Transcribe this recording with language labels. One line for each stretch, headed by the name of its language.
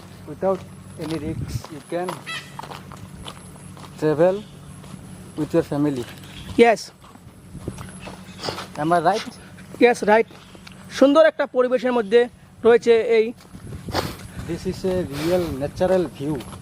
English: without any risks you can travel with your family. Yes Am I right? Yes right.
Bangla: সুন্দর একটা পরিবেশের মধ্যে রয়েছে এই।
English: This is a real natural view.